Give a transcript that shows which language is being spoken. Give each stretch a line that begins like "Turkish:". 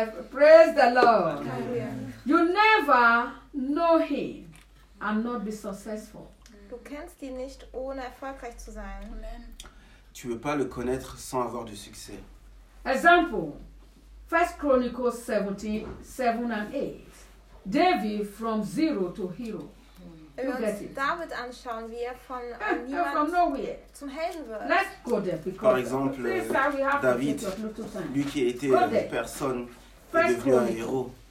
English: Praise the Lord. You never know him and not be successful.
German: Du kennst ihn nicht, ohne erfolgreich zu sein.
French: Tu ne veux pas le connaître sans avoir du succès.
English: Example, 1 Chronicles 7:7-8. David from zero to hero.
German: Wenn wir uns David anschauen, wie er von niemand zum Helden wird.
English: Let's go there, because
French: par exemple, David, lui qui était une personne, est devenu un héros.